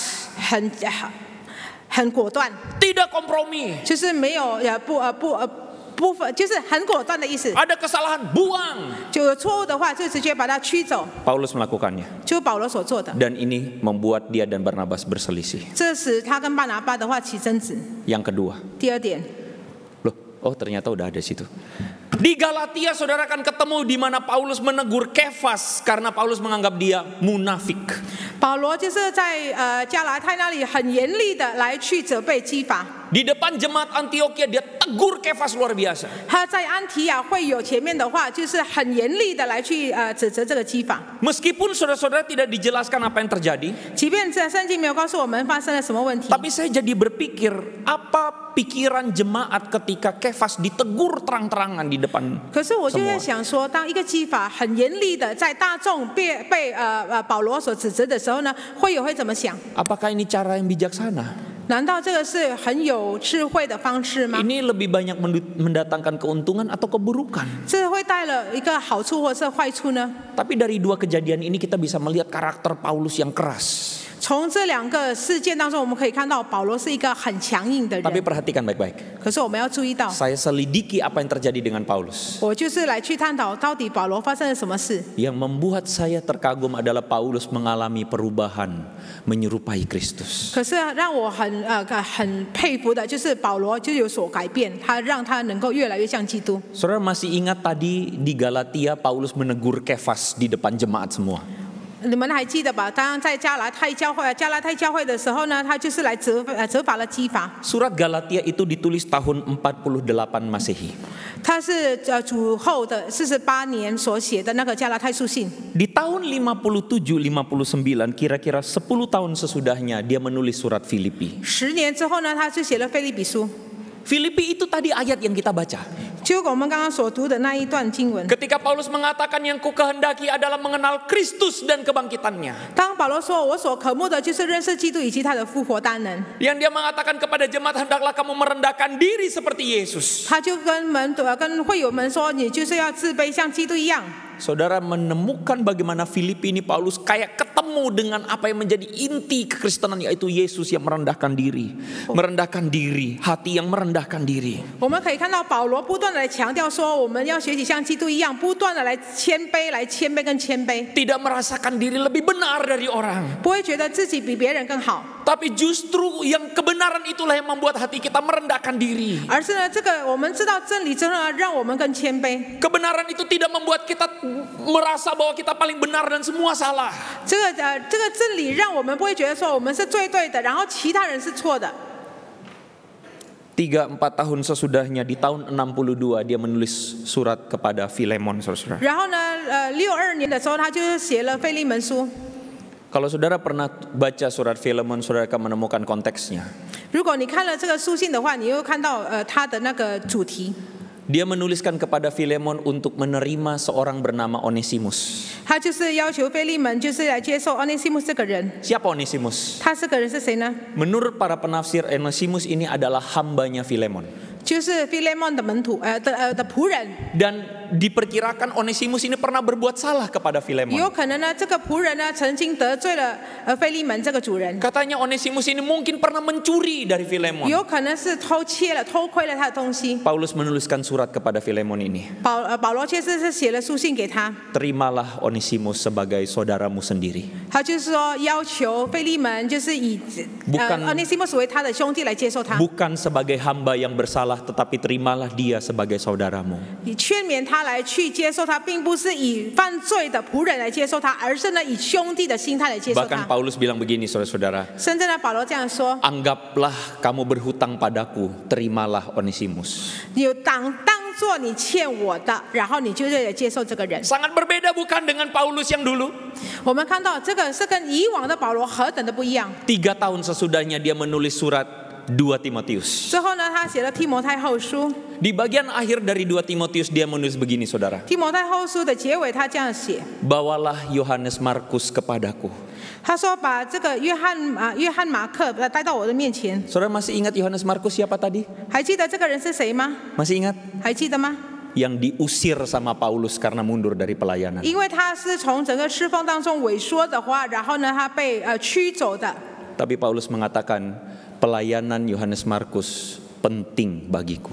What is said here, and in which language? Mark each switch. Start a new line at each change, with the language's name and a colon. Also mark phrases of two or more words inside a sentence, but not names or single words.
Indonesian: Tegas,
Chinese: 很果断，
Indonesian: tidak kompromi.
Chinese: 就是没有部分就是很果断的意思。
Indonesian: Ada kesalahan, buang.
Chinese: 就有错误的话，就直接把它驱走，
Indonesian: Paulus melakukannya.
Chinese: 就是保罗所做的。
Indonesian: Dan ini membuat dia dan Barnabas berselisih.
Chinese: 这使他跟巴拿巴的话起争执。
Indonesian: Yang kedua,
Chinese: 第二点，
Indonesian: loh, oh ternyata udah ada situ. Di Galatia saudara akan ketemu di mana Paulus menegur Kefas karena Paulus menganggap dia munafik.
Chinese: 保罗就是在加拉太那里很严厉的来去责备基法。
Indonesian: Di depan jemaat Antioquia dia tegur Kefas luar biasa.
Chinese: 他在安提亚会有前面的话，就是很严厉的来去指责这个基法。
Indonesian: Meskipun saudara-saudara tidak dijelaskan apa yang terjadi,
Chinese: 即便这圣经没有告诉我们发生了什么问题，
Indonesian: tapi saya jadi berpikir apa pikiran jemaat ketika Kefas ditegur terang-terangan di depan
Chinese: 可是我就在
Indonesian: semua.
Chinese: 想说，当一个基法很严厉的在大众被保罗所指责的时候呢，会友会怎么想？
Indonesian: Apakah ini cara yang bijaksana?
Chinese: 难道这个是很有智慧的方式吗？
Indonesian: Ini lebih banyak mendatangkan keuntungan atau keburukan?
Chinese: 这会带了一个好处或是坏处呢？
Indonesian: Tapi dari dua kejadian ini kita bisa melihat karakter Paulus yang keras.
Chinese: 从这两个事件当中，我们可以看到保罗是一个很强硬的
Indonesian: Tapi
Chinese: 人。
Indonesian: perhatikan baik-baik.
Chinese: 可是我们要注意到，
Indonesian: Saya selidiki apa yang terjadi dengan Paulus.
Chinese: 我就是来去探讨到底保罗发生了什么事。
Indonesian: Yang membuat saya terkagum adalah Paulus mengalami perubahan menyerupai Kristus.
Chinese: 可是让我很佩服的就是保罗就有所改变，他让他能够越来越像基督。
Indonesian: Saudara masih ingat tadi di Galatia Paulus menegur Kefas di depan jemaat semua.
Chinese: 你们还记得吧？当在加拉太教会的时候呢，他就是来责罚了基法。
Indonesian: Surat Galatia itu ditulis tahun 48 Masehi.
Chinese: 他是主后的48年所写的那个加拉太书信。
Indonesian: Di tahun 57-59 kira-kira 10 tahun sesudahnya dia menulis surat Filipi.
Chinese: 10 年之后呢，他就写了腓立比书，
Indonesian: Filipi itu tadi ayat yang kita baca.
Chinese: 就我们刚刚所读的那一段经文。
Indonesian: Ketika Paulus mengatakan yang ku kehendaki adalah mengenal Kristus dan kebangkitannya.
Chinese: 当保罗说我所渴慕的就是认识基督以及他的复活大能，
Indonesian: Yang dia mengatakan kepada jemaat hendaklah kamu merendahkan diri seperti Yesus.
Chinese: 他就跟会友们说，你就是要自卑，像基督一样。
Indonesian: Saudara menemukan bagaimana Filipi ini Paulus kayak ketemu dengan apa yang menjadi inti kekristenan, yaitu Yesus yang merendahkan diri, hati yang merendahkan diri.
Chinese: 我们可以看到保罗不断的来强调说，我们要学习像基督一样，不断的来谦卑跟谦卑，
Indonesian: Tidak merasakan diri lebih benar dari orang,
Chinese: 不会觉得自己比别人更好，
Indonesian: tapi justru yang kebenaran itulah yang membuat hati kita merendahkan diri.
Chinese: 而是呢，这个我们知道真理之后呢，让我们更谦卑。
Indonesian: Kebenaran itu tidak membuat kita merasa bahwa kita paling benar dan semua salah.
Chinese: 这个真理让我们不会觉得说我们是最对的，然后其他人是错的。
Indonesian: 3-4 tahun sesudahnya di tahun 62 dia menulis surat kepada Filemon, saudara.
Chinese: 然后呢，62年的时候，他就写了腓利门书。
Indonesian: Kalau saudara pernah baca surat Filemon, saudara akan menemukan konteksnya.
Chinese: 如果你看了这个书信的话，你又看到他的那个主题。
Indonesian: Dia menuliskan kepada Filemon untuk menerima seorang bernama Onesimus.
Chinese: 他就是要求腓利门，就是来接受 Onesimus 这个人。
Indonesian: Siapa Onesimus?
Chinese: 他这个人是谁呢？
Indonesian: Menurut para penafsir, Onesimus ini adalah hambanya Filemon.
Chinese: 就是腓利门的门徒的仆人。
Indonesian: Dan diperkirakan Onesimus ini pernah berbuat salah kepada Filemon.
Chinese: 有可能呢，这个仆人呢曾经得罪了腓利门这个主人。
Indonesian: Katanya Onesimus ini mungkin pernah mencuri dari Filemon.
Chinese: 有可能是偷窥了他的东西。
Indonesian: Paulus menuliskan surat kepada Filemon ini.
Chinese: 保罗却是写了书信给他，
Indonesian: Terimalah Onesimus sebagai saudaramu sendiri.
Chinese: 他就是说要求腓利门就是以Onesimus 为他的兄弟来接受他，
Indonesian: Bukan sebagai hamba yang bersalah, tetapi terimalah dia sebagai saudaramu.
Chinese: 以劝勉他来去接受他，并不是以犯罪的仆人来接受他，而是呢以兄弟的心态来接受
Indonesian: Bahkan
Chinese: 他。
Indonesian: Paulus bilang begini, saudara-saudara.
Chinese: 甚至呢，保罗这样说：
Indonesian: Anggaplah kamu berhutang padaku, terimalah Onesimus.
Chinese: 有当做你欠我的，然后你就是来接受这个人。
Indonesian: Sangat berbeda bukan dengan Paulus yang dulu.
Chinese: 我们看到这个是跟以往的保罗何等的不一样。
Indonesian: 3 tahun sesudahnya dia menulis surat 2 Timotius.
Chinese: 之后呢，他写了提摩太后书。
Indonesian: Di bagian akhir dari 2 Timotius dia menulis begini, saudara.
Chinese: 提摩太后书的结尾，他这样写：
Indonesian: Bawalah Yohanes Markus kepadaku.
Chinese: 他说把这个约翰马克带到我的面前。
Indonesian: Saudara masih ingat Yohanes Markus siapa tadi?
Chinese: 还记得这个人是谁吗？
Indonesian: Masih ingat?
Chinese: 还记得吗？
Indonesian: Yang diusir sama Paulus karena mundur dari pelayanan.
Chinese: 因为他是从整个侍奉当中萎缩的话，然后呢，他被驱走的。
Indonesian: Tapi Paulus mengatakan pelayanan Yohanes Markus penting bagiku.